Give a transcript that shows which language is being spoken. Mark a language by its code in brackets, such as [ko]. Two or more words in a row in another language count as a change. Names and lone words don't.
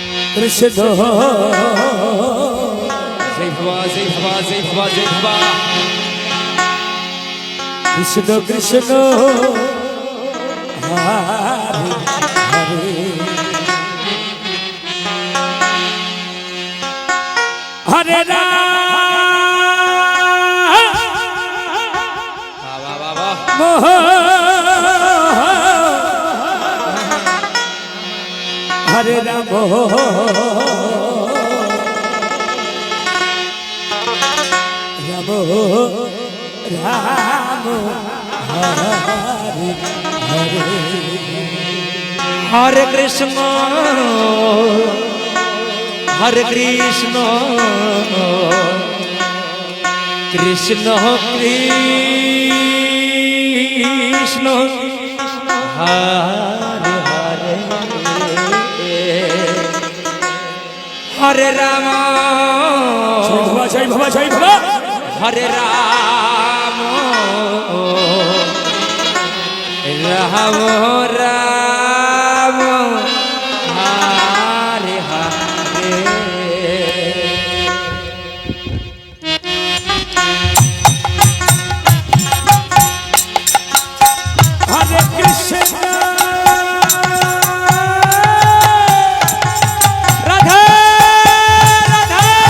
[sa] কৃষ্ণ [hi] जय भवा जय भवा जय भवा जय भवा [sa] কৃষ্ণ কৃষ্ণ হরে হরে হরে রাম [hi] वाह वाह वाह [sa] হরে রাম রাম রাম হরে হরে हरे कृष्ण हरे कृष्ण कृष्ण कृष्ण हरे हरे हरे राम [bn] জয় বাবা জয় বাবা [sa] हरे राम राम राम हरे हरे হরে কৃষ্ণ राधा राधा